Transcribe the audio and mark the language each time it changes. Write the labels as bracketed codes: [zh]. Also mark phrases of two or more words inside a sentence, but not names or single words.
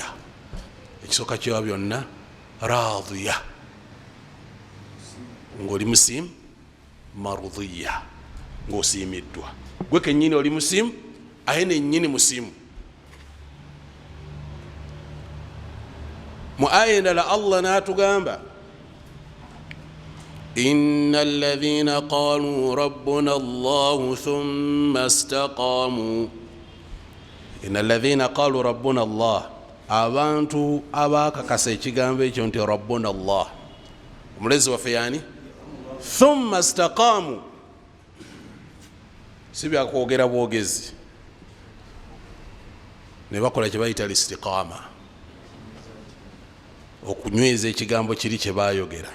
[lg] Ekisooka kyewa byonna radiya, ng'oli musiimu, mardiya, ng'osiimiddwa. Gwe kennyini oli musiimu, aye nennyini musiimu. Mu aya endala Allah n'atugamba [ar] إن الذين قالوا ربنا الله ثم استقاموا. إن الذين قالوا ربنا الله, [lg] abantu abakakasa ekigambo ekyo nti [ar] ربنا الله, [lg] omulezi waffe yani, [ar] ثم استقاموا, [lg] si byakwogera bwogezi, ne bakola kye bayita listiqama, okunyweza ekigambo kiri kye bayogera.